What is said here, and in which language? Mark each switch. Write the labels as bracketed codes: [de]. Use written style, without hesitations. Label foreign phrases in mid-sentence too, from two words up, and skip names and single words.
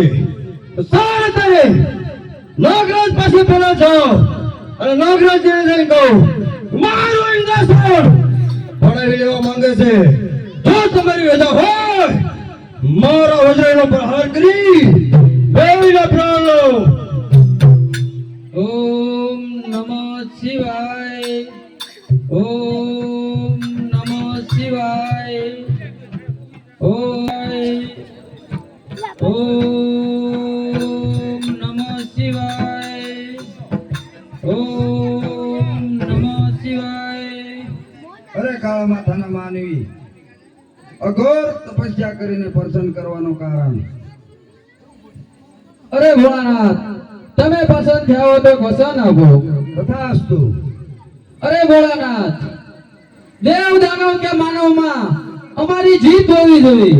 [gu] સારા તારે નાગરાજ પાસે પેલા જાઓ અને નાગરાજને જઈને કહું મારું ઇન્દ્રાસન પડાવી લેવા માંગે છે. જો તમારી રજા હોય મારા વજ્રનો પ્રહાર કરી બેવીના પ્રાણ લો. [sa] ओम नमः शिवाय। ओम नमः शिवाय। ओम नमः शिवाय। ओम नमः शिवाय। [gu] અરે કાળા માથાના માનવી અઘોર તપસ્યા કરીને પ્રસન્ન કરવાનું કારણ. अरे भोलानाथ તમે પસંદ થયા હો તો પસંદ આપો. તથાસ્તુ. અરે ભોળાનાથ દેવ દાનવ કે માનવમાં અમારી જીત હોવી જોઈએ.